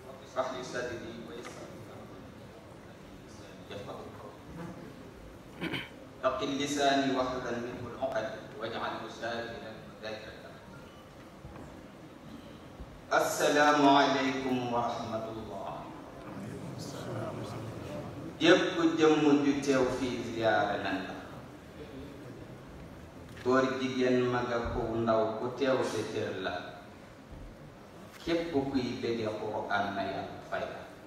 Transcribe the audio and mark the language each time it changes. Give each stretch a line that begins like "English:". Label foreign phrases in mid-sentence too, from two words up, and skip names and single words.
Arabic: اشرح لي صدري ويسر لي امري يفقهوا قولي ثقل لساني واحلل منه العقد واجعله ساكنا وذاكرا. السلام عليكم ورحمة الله.
Wolof: yépp jëmm ju teew fii ziyaara nan la góor jigéen maga ko ndaw ku teew sa cër la képp kuy bëgge Qur'an na yàlla fay la